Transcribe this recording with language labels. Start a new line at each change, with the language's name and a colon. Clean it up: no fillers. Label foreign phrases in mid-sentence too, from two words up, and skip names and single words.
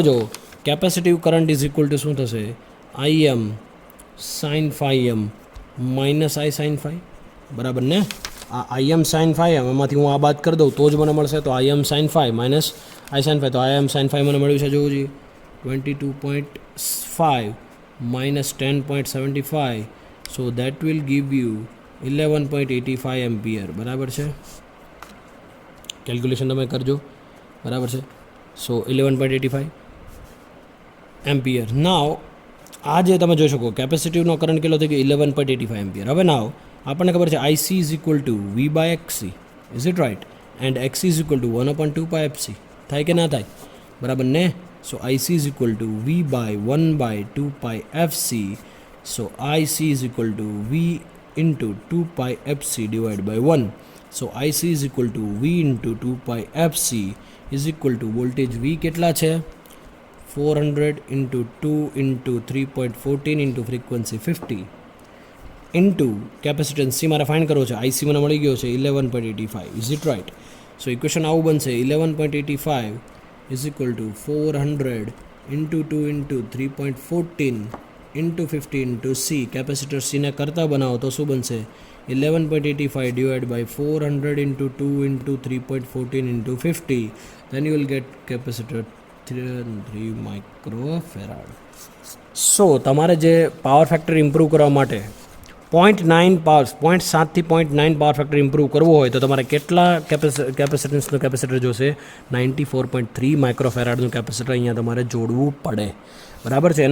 Gujarati: હવે જો
English: capacitive current is equal to
Gujarati: શું થશે, IM sin phi m માઇનસ I sin phi, બરાબર ને. આ IM sin phi m એમાંથી હું આ બાદ કરી દઉં તો જ મને મળશે, તો IM sin phi માઇનસ I sin phi, તો IM sin phi મને મળ્યું છે, જોવું જોઈએ 22.5 minus 10.75,
English: so that will give you
Gujarati: 11.85 એમ્પિયર, બરાબર છે. કેલ્ક્યુલેશન તમે કરજો, બરાબર છે. સો 11.85 એમ્પિયર. નાવ આ જે તમે જોઈ શકો કેપેસિટિવનો કરંટ કેટલો થઈ ગયો, 11.85 એમ્પિયર. હવે નાવ આપણને ખબર છે
English: IC is equal to V by XC, is it right, and XC is equal to 1/2πfc,
Gujarati: થાય કે ના થાય, બરાબર ને.
English: so IC is equal to V by 1/2πfc, so IC is equal to V into 2πfc divided by 1. So IC is equal to V into 2πfc is equal to voltage V
Gujarati: કેટલા છે,
English: 400 into 2 into 3.14 into frequency 50 into capacitance C
Gujarati: મારે ફાઇન્ડ કરવો છે,
English: IC
Gujarati: મને મળી ગયો છે
English: 11.85, is it right. So equation
Gujarati: આવું બનશે,
English: 11.85 is equal to 400 into 2 into 3.14 into 50 into C.
Gujarati: કેપેસિટર C ને કરતા બનાવો તો શું બનશે,
English: 11.85 divided by 400 into 2 into 3.14 into 50, then you will get capacitor 3 microfarad.
Gujarati: સો તમારે જે
English: power factor improve
Gujarati: કરવા માટે 0.7 થી 0.9
English: power factor improve
Gujarati: કરવો હોય તો તમારે કેટલા કેપેસિટન્સનું કેપેસિટર જોશે, 94.3 માઇક્રોફેરાડનું કેપેસિટર અહીંયા તમારે જોડવું પડે, બરાબર છે.